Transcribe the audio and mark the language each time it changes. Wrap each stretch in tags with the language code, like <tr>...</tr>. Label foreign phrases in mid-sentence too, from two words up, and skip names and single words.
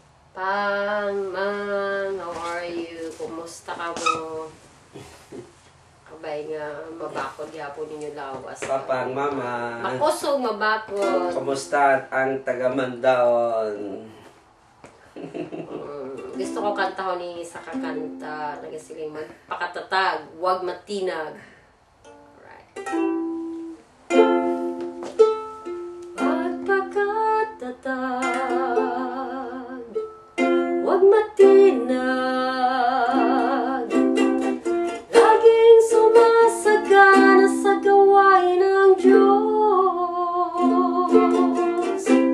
<en>Mang, how are you?</en> <hil>Kumusta ka mo? Kabay nga, mabakod yapon ninyo lawas. Papang, mama. Makusog, mabakod. Kumusta ang taga-Mandaon? Gusto ko kantahon ni sa kakanta.</hil> <tl>Nagasiling magpakatatag, huwag matinag. Alright. Magpakatatag, huwag matinag. Laging sumasagana sa gawain ng Diyos.</tl>